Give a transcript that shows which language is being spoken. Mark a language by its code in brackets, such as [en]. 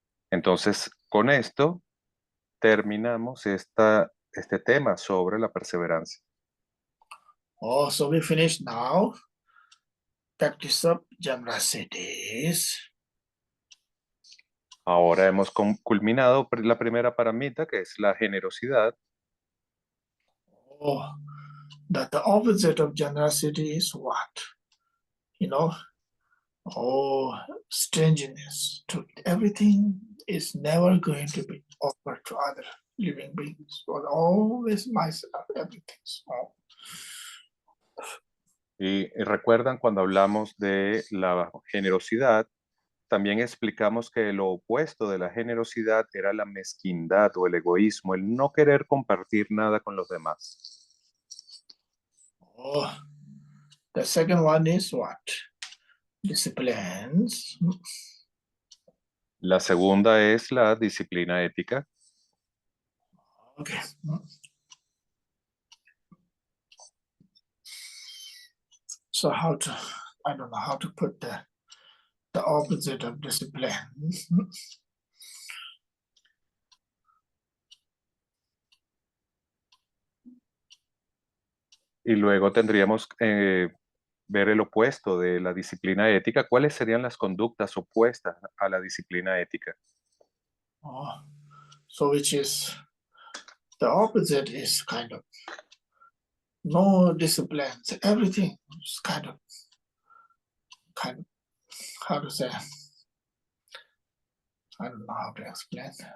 [es] Entonces, con esto terminamos este tema sobre la perseverancia. [en] So we finish now. Practice of Jamra cities. [es] Ahora hemos culminado la primera paramita, que es la generosidad. [en] Oh, that the opposite of generosity is what? You know, oh, stinginess. Everything is never going to be offered to other living beings, but always myself, everything. So, [es] Y recuerdan cuando hablamos de la generosidad, también explicamos que lo opuesto de la generosidad era la mezquindad o el egoísmo, el no querer compartir nada con los demás. [en] oh, the second one is what? Disciplines. [es] La segunda es la disciplina ética. [en] Okay. So I don't know how to put the opposite of discipline. [es] Y luego tendríamos ver el opuesto de la disciplina ética. ¿Cuáles serían las conductas opuestas a la disciplina ética? [en] Oh, so which is the opposite is kind of no discipline. So everything is kind of how to say. I don't know how to explain.